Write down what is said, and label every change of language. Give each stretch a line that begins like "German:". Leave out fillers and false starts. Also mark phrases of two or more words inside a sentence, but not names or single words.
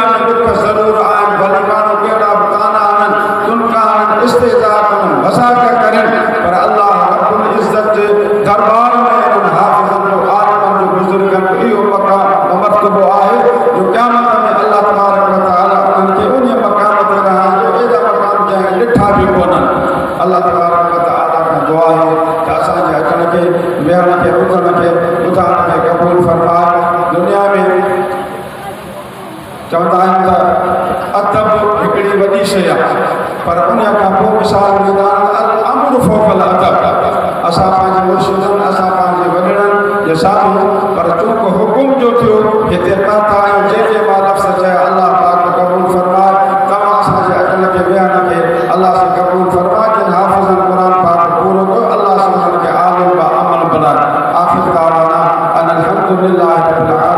Sindhi: में दुख ज़रूरु आहिनि भले माण्हू कहिड़ा बि ताना आहिनि तुनका आहिनि इस्तेज़ा कनि मज़ाक़ कनि पर
Arabic: الله رب العزة
Sindhi: जे दरबार में इन्हनि हाफ़िज़नि जो आलिमनि जो बुज़ुर्गनि जो इहो मक़ाम मर्तबो आहे जो क़यामत में
Arabic: الله تبارك وتعالى
Sindhi: उन्हनि खे उन मक़ाम ते रहाइंदो एॾा मक़ाम जंहिं ॾिठा बि कोन्हनि
Arabic: الله تبارك وتعالى
Sindhi: खां दुआ आहे त असांजे अचण खे वेहण खे ॿुधण खे ॿुधाइण खे क़बूल फरमाए दुनिया में चवंदा आहिनि त अदब हिकिड़ी वॾी शइ आहे पर उन खां पोइ मिसाल ॾींदा आहिनि
Arabic: الأمر فوق الأدب
Sindhi: असां पंहिंजे मुर्शिदनि असां पंहिंजे वॾड़नि जे साम्हूं पर चूंकि हुकुम जो थियो हिते पहुता आहियूं जेके मां लफ़्ज़ चया अल्लाह पाक क़बूल फरमाए तव्हां असांजे अचण खे वेहण खे अल्लाह से क़बूल फरमाए जिन हाफ़िज़नि क़ुर पाक पूरो कयो अल्लाह से उन्हनि खे आलिम व अमल बनाए
Arabic: آخر دعوانا أن الحمد لله رب ال